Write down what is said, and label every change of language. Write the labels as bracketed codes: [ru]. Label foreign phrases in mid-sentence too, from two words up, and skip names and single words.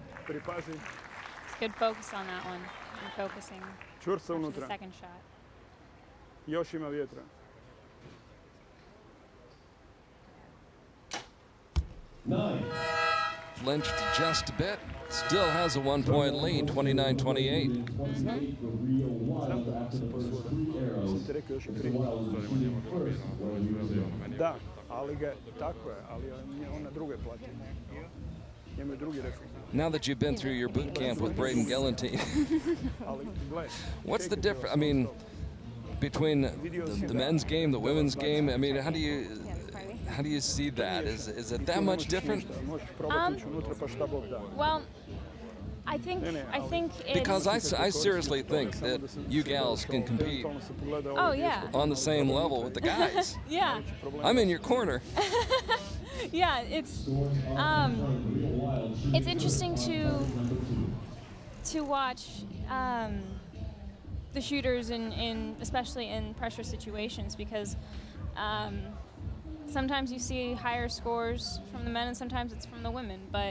[hr] pripazi. [en] It's good focus on that one. And focusing [hr] Čvrsto [en] after the [hr] unutra. [en] second shot. [hr] Još ima vjetra. [en] 9. Flinched just a bit. Still has a 1-point lead, 29-28. 28 for Rio Wilde after the first 3 arrows. [hr] Sam ti rekao još i prije. [en] Wilde was first when he was young. [hr] Da, ali ga, tako je, ali on na druge plati. Njemu je drugi refleks. [en] Now that you've been through your boot camp with Braden Galantine, [hr] Ali gledaj. [en] what's the difference? I mean, between the men's game, the women's game. I mean, how do you see that? Is it that much different? [hr] Možeš probati ići unutra pa šta Bog da. [en] Well, I think it's Because I seriously think that you gals can compete Oh yeah. on the same level with the guys. Yeah. I'm in your corner. Yeah, it's interesting to watch the shooters in especially in pressure situations because sometimes you see higher scores from the men and sometimes it's from the women, but